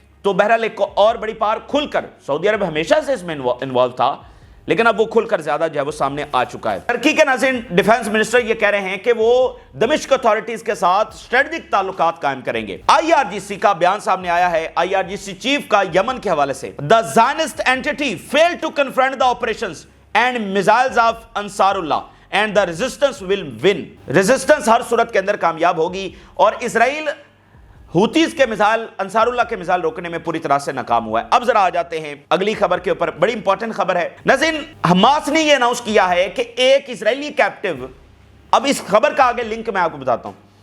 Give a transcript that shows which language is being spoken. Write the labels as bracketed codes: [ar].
[ur] تو بہرحال ایک اور بڑی پار کھل کر، سعودی عرب ہمیشہ سے اس میں انوالو تھا لیکن اب وہ کھل کر زیادہ جو ہے وہ سامنے آ چکا ہے. ترکی کے ناظرین ڈیفنس منسٹر یہ کہہ رہے ہیں کہ وہ دمشق اتھارٹیز کے ساتھ اسٹریٹجک تعلقات قائم کریں گے. آئی آر جی سی کا بیان سامنے آیا ہے، I R جی C chief کا یمن کے حوالے سے. [en] The Zionist entity failed to confront the operations and missiles of Ansar Allah and the resistance will win. [ur] Resistance ہر صورت کے اندر کامیاب ہوگی، اور اسرائیل ہوتیز کے مثال انصار اللہ کے مثال روکنے میں پوری طرح سے ناکام ہوا ہے. اب ذرا آ جاتے ہیں اگلی خبر کے اوپر. بڑی امپورٹنٹ خبر ہے ناظرین، حماس نے یہ اناؤنس کیا ہے کہ ایک اسرائیلی کیپٹیو، اب اس خبر کا آگے لنک میں آپ کو بتاتا ہوں.